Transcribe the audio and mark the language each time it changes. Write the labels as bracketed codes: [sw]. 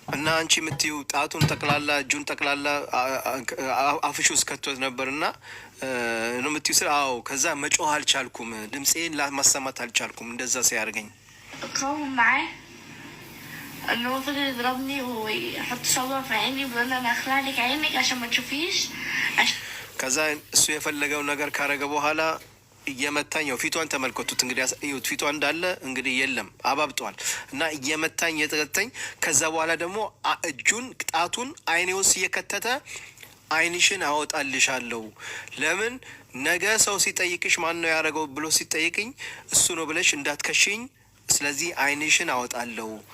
[am] እና አንቺ የምትይው ጣቱን ጠቅላላ እጁን ጠቅላላ አፍሽ ውስጥ ከቶት ነበርና ነው የምትይው ስለ አዎ። ከዛ መጮህ አልቻልኩም፣ ድምጼን ማሰማት አልቻልኩም እንደዛ ሲያርገኝ። [ar] قوم معاه انه فضل يضربني ويحط صوابع في عيني ويقول انا اخلع لك عينك عشان ما تشوفيش. [am] ከዛ እሱ የፈለገው ነገር ካረገ በኋላ እየመታኝ ነው። ፊቷን ተመልከቱት እንግዲህ እዩት። ፊቷ እንዳለ እንግዲህ የለም አባብጧል እና እየመታኝ እየተቀጠኝ። ከዛ በኋላ ደግሞ እጁን ጣቱን አይኔ ውስጥ እየከተተ አይንሽን አወጣልሻለሁ፣ ለምን ነገ ሰው ሲጠይቅሽ ማን ነው ያደረገው ብሎ ሲጠይቅኝ እሱ ነው ብለሽ እንዳትከሽኝ፣ ስለዚህ አይንሽን አወጣለሁ።